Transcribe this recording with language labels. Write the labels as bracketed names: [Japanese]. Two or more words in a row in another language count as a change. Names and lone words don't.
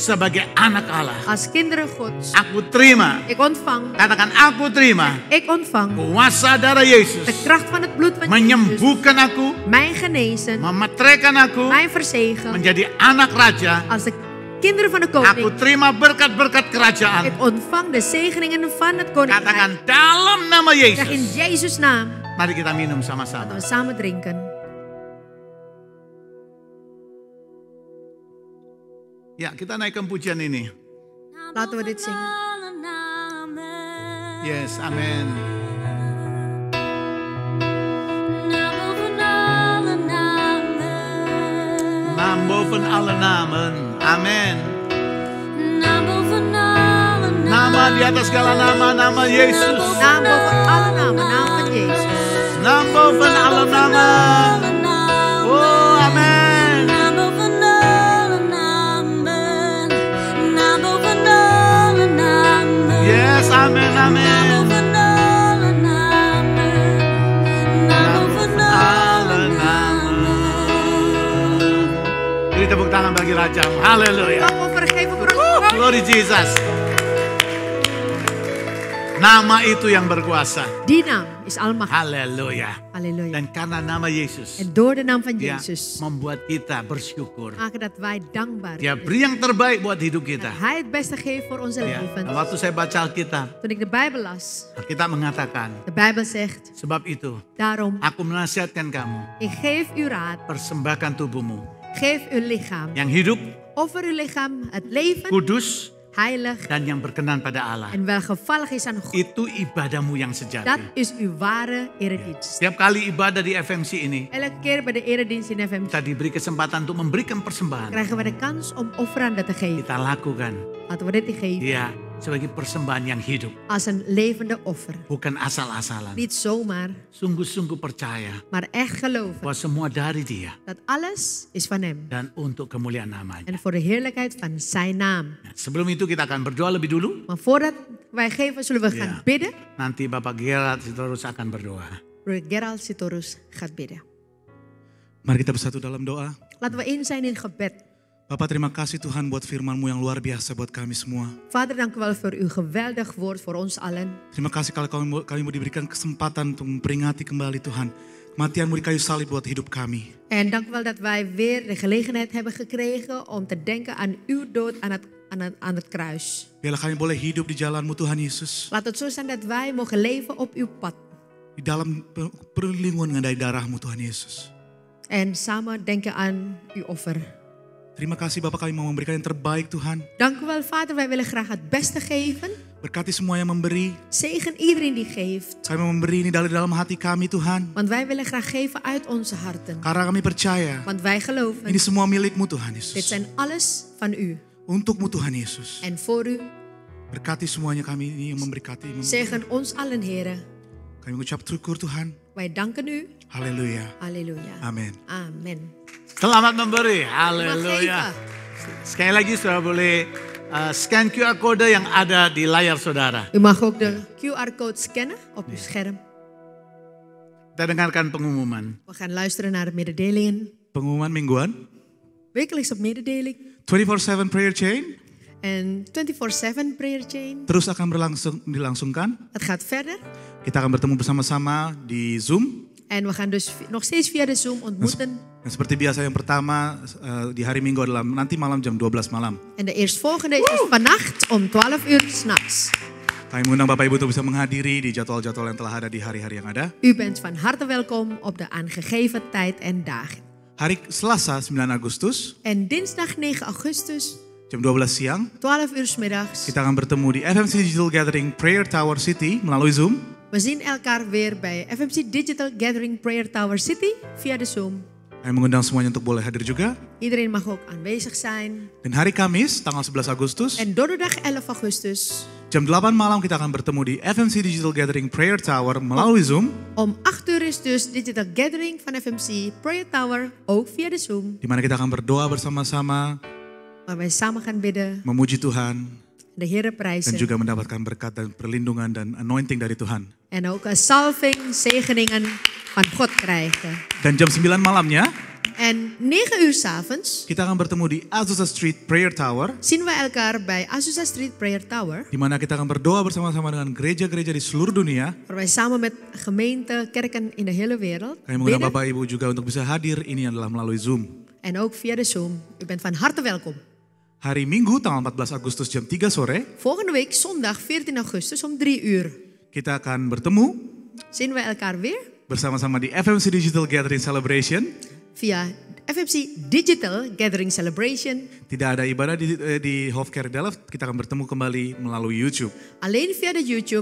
[Indonesian] sebagai anak Allah. [Dutch] als kinderen Gods. [Indonesian] Aku terima. [Dutch] Ik ontvang. [Indonesian] Katakan aku terima. [Dutch] Ik ontvang [Indonesian] Kuasa darah [Dutch] de [Indonesian] Yesus. [Dutch] kracht van het bloed van Jezus. [Indonesian] Menyembuhkan aku. [Dutch] Mij genezen. [Indonesian] Memetraikan aku. [Dutch] Mij verzegelen [Indonesian] Menjadi anak raja. [Dutch] als de kinderen van de [Indonesian] Aku [Dutch] koning. [Indonesian] terima berkat-berkat kerajaan. [Dutch] Ik ontvang de zegeningen van het koninkrijk. [Indonesian] Katakan dalam nama [Dutch] Zeg in [Indonesian] Yesus. [Dutch] Jezus' naam. [Indonesian] Mari kita minum [Dutch] Laten [Indonesian] sama-sama. [Dutch] we samen drinken. [Indonesian] Ya, kita naikkan pujian ini. [Dutch] Laten we dit zingen. Alle namen. [English] Yes, amen. [Dutch] Naam boven alle namen. Naam boven alle namen. Amen. Naam boven alle namen. [Indonesian] Nama di atas segala nama, nama Yesus. [Dutch] Naam boven alle namen. Naam van Jezus. Naam boven alle namen. Alle namen. [English] Oh, amen. [Dutch] Naam boven alle namen. Naam boven alle namen. [English] Yes, amen, [Dutch] Naam amen. boven alle namen. Naam boven alle namen. [Indonesian] Beri tepuk tangan bagi Rajamu. Haleluya. [Dutch] Mag we vergeven voor ons. [English] Glory Jesus. [Indonesian] Nama itu yang berkuasa. [Dutch] Die naam is almachtig. [Indonesian] Haleluya. [Dutch] Halleluja. [Indonesian] Dan karena nama Yesus, [Dutch] En door de naam van [Indonesian] dia [Dutch] Jezus [Indonesian] membuat kita bersyukur. [Dutch] maken dat wij dankbaar [Indonesian] Dia [Dutch] zijn. [Indonesian] beri yang terbaik buat hidup kita. [Dutch] Dat Hij het beste geeft voor onze [Indonesian] Ya, [Dutch] leven. [Indonesian] dan waktu saya baca Alkitab, [Dutch] Toen ik de Bijbel las, [Indonesian] Alkitab mengatakan, [Dutch] de Bijbel zegt, [Indonesian] sebab itu [Dutch] daarom, [Indonesian] aku menasihatkan kamu, [Dutch] ik geef u raad, [Indonesian] persembahkan tubuhmu [Dutch] geef uw lichaam. [Indonesian] yang hidup, [Dutch] Offer uw lichaam, het leven, [Indonesian] kudus, [Dutch] heilig [Indonesian] dan yang berkenan pada Allah. [Dutch] en welgevallig is aan God. [Indonesian] Itu ibadahmu yang [Dutch] Dat [Indonesian] sejati. [Dutch] is uw ware eredienst. [Indonesian] Setiap kali ibadah di FMC ini, [Dutch] Elke keer bij de eredienst in FMC [Indonesian] kita diberi kesempatan untuk memberikan persembahan. [Dutch] krijgen we de kans om offeranden te geven. [Indonesian] Kita lakukan, [Dutch] Laten we dit geven [Indonesian] ya, sebagai persembahan yang hidup. [Dutch] als een levende offer. [Indonesian] Bukan asal-asalan. [Dutch] Niet zomaar, [Indonesian] Sungguh-sungguh percaya [Dutch] maar echt geloven [Indonesian] bahwa semua dari dia [Dutch] dat alles is van Hem. [Indonesian] dan untuk kemuliaan namanya. [Dutch] En voor de heerlijkheid van Zijn naam. [Indonesian] Nah, sebelum itu kita akan berdoa lebih dulu. [Dutch] Maar voordat wij geven, zullen we gaan Ja. bidden. [Indonesian] Nanti Bapak Gerard terus akan berdoa. [Dutch] Broeder Gerald Sitorus gaat bidden. [Indonesian] Mari kita bersatu dalam doa. [Dutch] Laten we in zijn in gebed. [Indonesian] Bapak, terima kasih Tuhan buat firman-Mu yang luar biasa buat kami semua. [Dutch] Vader, dank u wel voor uw geweldig woord voor ons allen. [Indonesian] Terima kasih kalau kami mau diberikan kesempatan untuk memperingati kembali Tuhan kematian-Mu di kayu salib buat hidup kami. [Dutch] En dank u wel dat wij weer de gelegenheid hebben gekregen om te denken aan uw dood aan het kruis. [Indonesian] Biarlah kami boleh hidup di jalan-Mu Tuhan Yesus. [Dutch] Laat het zo zijn dat wij mogen leven op uw pad. [Indonesian] Di dalam perlindungan dari darah-Mu Tuhan Yesus. [Dutch] En samen denken aan uw offer. [Indonesian] Terima kasih Bapak, kami mau memberikan yang terbaik Tuhan. [Dutch] Dank u wel, Vader. Wij willen graag het beste geven. [Indonesian] Berkati semua yang memberi. [Dutch] Zegen iedereen die geeft. [Indonesian] Kami mau memberi ini dari dalam hati kami Tuhan. [Dutch] Want wij willen graag geven uit onze harten. [Indonesian] Karena kami percaya [Dutch] Want wij geloven, [Indonesian] ini semua milik-Mu Tuhan [Dutch] dit [Indonesian] Yesus. [Dutch] zijn alles van u. [Indonesian] Untuk-Mu Tuhan Yesus. [Dutch] En voor u, [Indonesian] Berkati semuanya kami ini yang memberkati. [Dutch] zegen ons allen, Heren. [Indonesian] Kami mengucap syukur Tuhan. [Dutch] Wij danken u. [Indonesian] Haleluya. [Dutch] Halleluja. [Indonesian] Amin. [Dutch] Amen. [Indonesian] Selamat memberi. [Dutch] Mag [Indonesian] Haleluya. [Dutch] geven. [Indonesian] Sekali lagi saudara boleh scan [English] QR code [Indonesian] yang ada di layar saudara. [Dutch] U mag ook de QR-code scannen op uw scherm. [Indonesian] Kita dengarkan pengumuman. [Dutch] We gaan luisteren naar de mededelingen. [Indonesian] Pengumuman mingguan. [Dutch] Wekelijks op mededeling. [English] 24/7 prayer chain [Dutch] En 24/7 [English] prayer chain. [Indonesian] terus akan dilangsungkan. [Dutch] Het gaat verder. [Indonesian] Kita akan bertemu bersama-sama di Zoom. [Dutch] En we gaan dus nog steeds via de Zoom ontmoeten. [Indonesian] Dan seperti biasa yang pertama di hari Minggu adalah nanti malam jam 12 malam. [Dutch] En de eerstvolgende is vannacht om 12 uur 's nachts. [Indonesian] Kami mengundang Bapak Ibu untuk bisa menghadiri di jadwal-jadwal yang telah ada di hari-hari yang ada. [Dutch] U bent van harte welkom op de aangegeven tijd en dagen. [Indonesian] Hari Selasa 9 Agustus [Dutch] En dinsdag 9 augustus [Indonesian] Jam 12 siang, [Dutch] 12 uur 's middags. [Indonesian] kita akan bertemu di FMC Digital Gathering Prayer Tower City melalui Zoom. [Dutch] We zien elkaar weer bij FMC Digital Gathering Prayer Tower City via de Zoom. [Indonesian] Saya mengundang semuanya untuk boleh hadir juga. [Dutch] Iedereen mag ook aanwezig zijn. [Indonesian] Dan hari Kamis, tanggal 11 Agustus, [Dutch] En donderdag 11 augustus [Indonesian] jam 8 malam kita akan bertemu di FMC Digital Gathering Prayer Tower melalui Zoom. [Dutch] om 8 uur is dus Digital Gathering van FMC Prayer Tower, ook via de Zoom. [Indonesian] Di mana kita akan berdoa bersama-sama, [Dutch] Waar wij samen gaan bidden, [Indonesian] memuji Tuhan, [Dutch] de Heere [Indonesian] dan [Dutch] prijzen. [Indonesian] juga mendapatkan berkat dan perlindungan dan anointing dari Tuhan. [Dutch] En ook een salving, zegeningen van God krijgen. [Indonesian] Dan jam 9 malamnya, [Dutch] En 9 uur 's avonds [Indonesian] kita akan bertemu di Azusa Street Prayer Tower. [Dutch] zien we elkaar bij Azusa Street Prayer Tower. [Indonesian] Di mana kita akan berdoa bersama-sama dengan gereja-gereja di seluruh dunia. [Dutch] Waar wij samen met gemeenten, kerken in de hele wereld [Indonesian] Kami mengundang [Dutch] bidden. [Indonesian] Bapak Ibu juga untuk bisa hadir, ini adalah melalui Zoom. [Dutch] En ook via de Zoom. U bent van harte welkom. [Indonesian] Hari Minggu tanggal 14 Agustus jam 3 sore, [Dutch] Volgende week zondag 14 augustus om 3 uur [Indonesian] kita akan bertemu [Dutch] zien we elkaar weer [Indonesian] bersama-sama di FMC Digital Gathering Celebration. [Dutch] via FMC Digital Gathering Celebration. [Indonesian] Tidak ada ibadah di Hofkerk Delft, kita akan bertemu kembali melalui YouTube. [Dutch] Alleen via de YouTube.